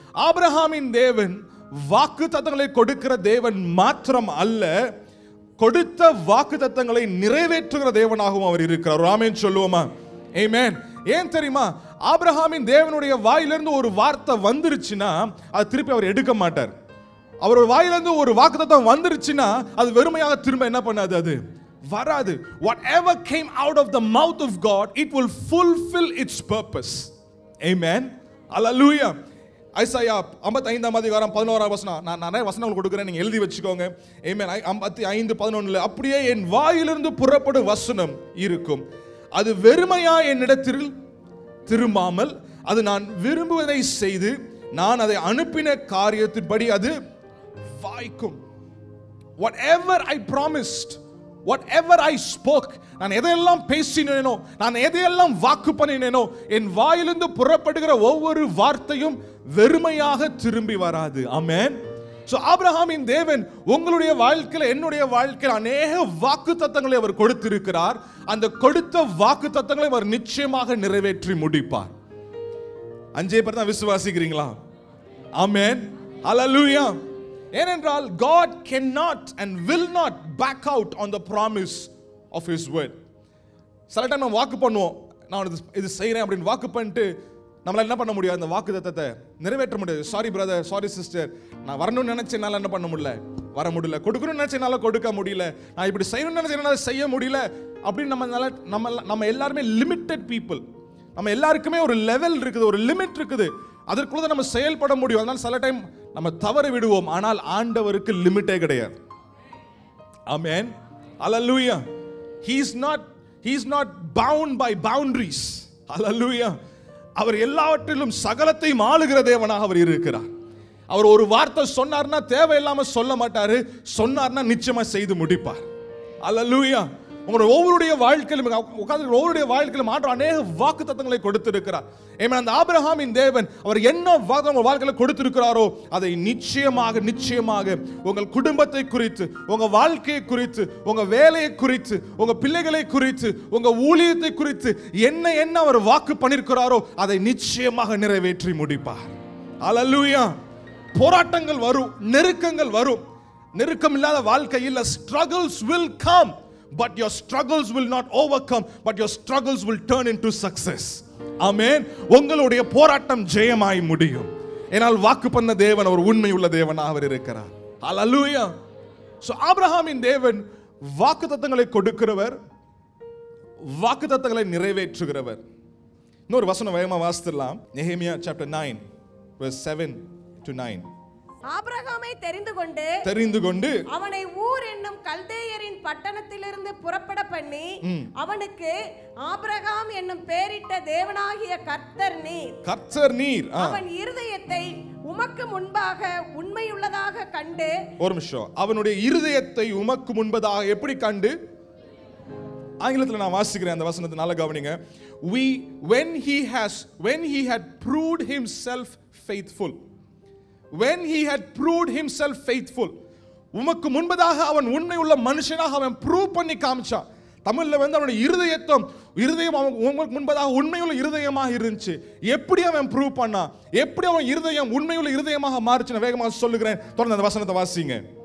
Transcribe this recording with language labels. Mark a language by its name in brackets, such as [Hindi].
[Tamil] ஆபிரகாமின் தேவன் வாக்குத்தத்தங்களை கொடுக்கிற தேவன் மாத்திரம் அல்ல, கொடுத்த வாக்குத்தத்தங்களை நிறைவேற்றுகிற தேவனாகவும் அவர் இருக்கிறார். ஆமென் சொல்லுவோமா? ஆமென். ஏன் தெரியுமா? ஆபிரகாமின் தேவனுடைய வாயிலிருந்து ஒரு வார்த்தை வந்துருச்சுன்னா அது திருப்பி அவர் எடுக்க மாட்டார். அவர் வாயிலிருந்து ஒரு வாக்குத்தத்தம் வந்துருச்சுன்னா அது வெறுமையாக திரும்ப என்ன பண்ணாது, அது வராது. [English] Whatever came out of the mouth of God, it will fulfill its purpose. Amen. Hallelujah. [Tamil] Isaiah 55ஆம் அதிகாரம் 11ஆம் வசனம், நான் நிறைய வசனங்கள் கொடுக்கிறேன், நீங்க எழுதி வச்சுக்கோங்க. Amen. 55:11 அப்படியே என் வாயிலிருந்து புறப்படும் வசனம் இருக்கும், அது வெறுமையா என்னிடத்தில் திரும்பாமல் அது நான் விரும்புவதை செய்து நான் அதை அனுப்பின காரியத்தின்படி அது வாய்க்கும். [English] Whatever I promised, whatever I spoke, [Tamil] நான் எதையெல்லாம் பேசினேனோ, நான் எதையெல்லாம் வாக்கு பண்ணினேனோ, என் வாயிலிருந்து புறப்படுகிற ஒவ்வொரு வார்த்தையும் வெறுமையாக திரும்பி வராது. ஆமென். So ஆபிரகாமின் தேவன் உங்களுடைய வாழ்க்கையில, என்னுடைய வாழ்க்கையில் அநேக வாக்குத்தத்தங்களை அவர் கொடுத்திருக்கிறார். அந்த கொடுத்த வாக்குத்தத்தங்களை அவர் நிச்சயமாக நிறைவேற்றி முடிப்பார். 5 பேர் தான் விசுவாசிக்கிறீங்களா? ஆமென். ஹல்லேலூயா. [English] ஏனென்றால் God cannot and will not back out on the promise of his word. [Tamil] சில டைம் நம்ம வாக்கு பண்ணுவோம், நான் இது செய்றேன் அப்படின்னு வாக்கு பண்ணிட்டு நம்மளால என்ன பண்ண முடியாது, அந்த வாக்குத்தத்தத்தை நிறைவேற்ற முடியாது. சாரி பிரதர், சாரி சிஸ்டர், நான் வரணும்னு நினைச்சேனால என்ன பண்ண முடியல, வர முடியல. கொடுக்கணும்னு நினைச்சேனால கொடுக்க முடியல. நான் இப்படி செய்யணும்னு நினைச்சேனால செய்ய முடியல அப்படின்னு நம்ம எல்லாருமே [English] Limited people. [Tamil] நம்ம எல்லாருக்குமே ஒரு லெவல் இருக்குது, ஒரு லிமிட் இருக்குது, அதற்குள்ள நம்ம செயல்பட முடியும். அதனால சில டைம் நம்ம தவறு விடுவோம். ஆனால் ஆண்டவருக்கு லிமிட்டே கிடையாது. ஆமென். ஹல்லேலூயா. [English] He is not bound by boundaries. [Tamil] ஹல்லேலூயா. அவர் எல்லாவற்றிலும் சகலத்தையும் ஆளுகிற தேவனாக அவர் இருக்கிறார். அவர் ஒரு வார்த்தை சொன்னார்னா தேவையில்லாம சொல்ல மாட்டாரு, சொன்னார்னா நிச்சயமா செய்து முடிப்பார். ஹல்லேலூயா. உங்களுடைய ஒவ்வொருடைய வாழ்க்கையிலும் உட்கார்ந்து ஒவ்வொருடைய வாழ்க்கையிலும் ஆண்டவர் அநேக வாக்குத்தத்தங்களை கொடுத்திருக்கிறார். ஏன்னா அந்த ஆபிரகாமின் தேவன் அவர் என்ன வாக்கு வாழ்க்கையில கொடுத்திருக்கிறாரோ அதை நிச்சயமாக உங்கள் குடும்பத்தை குறித்து, உங்க வாழ்க்கையை குறித்து, உங்க வேலையை குறித்து, உங்க பிள்ளைகளை குறித்து, உங்க ஊழியத்தை குறித்து என்ன அவர் வாக்கு பண்ணிருக்கிறாரோ அதை நிச்சயமாக நிறைவேற்றி முடிப்பார். ஹல்லேலூயா. போராட்டங்கள் வரும், நெருக்கங்கள் வரும். நெருக்கம் இல்லாத வாழ்க்கை இல்ல. [English] struggles will come, but your struggles will not overcome, but your struggles will turn into success. [Tamil] ஆமென். உங்களுடைய போராட்டம் ஜெயமாய் முடியும். ஏனால் வாக்கு பண்ண தேவன் அவர் உண்மை உள்ள தேவனாக அவர் இருக்கிறார். ஹல்லேலூயா. சோ ஆபிரகாமின் தேவன் வாக்குத்தத்தங்களை கொடுக்கிறவர், வாக்குத்தத்தங்களை நிறைவேற்றுகிறவர். இன்னொரு வசனம் வேகமா வாசிக்கலாம். நெகேமியா chapter 9 verse 7 to 9. ஆபிரகாமை தெரிந்து கொண்டு அவனை ஊர் என்னும் கல்தேயரின் பட்டணத்திலிருந்து புறப்பட பண்ணி அவனுக்கு ஆபிரகாம் என்னும் பெயரிட்ட தேவனாகிய கர்த்தர் நீர் அவன் இருதயத்தை உமக்கு முன்பாக உண்மையுள்ளதாக கண்டு. ஒரு நிமிஷம். அவனுடைய இருதயத்தை உமக்கு முன்பதாக எப்படி கண்டு? ஆங்கிலத்தில் நான் வாசிக்கிறேன் அந்த வசனத்தை நல்லா கவனிங்க. [English] when he had proved himself faithful, when he had proved himself faithful, [Tamil] உமக்கு முன்பதாக அவன் உண்மை உள்ள மனுஷனாக அவன் ப்ரூவ் பண்ணி காமிச்சான். தமிழ்ல அவனுடைய இருதயம் அவனுக்கு முன்பதாக உண்மையுள்ள இருதயமாக இருந்துச்சு. எப்படி அவன் ப்ரூவ் பண்ணா? எப்படி அவன் இருதயம் உண்மையுள்ள இருதயமாக மாறுச்சு? நான் வேகமாக சொல்லுகிறேன், தொடர்ந்து அந்த வசனத்தை வாசிங்க.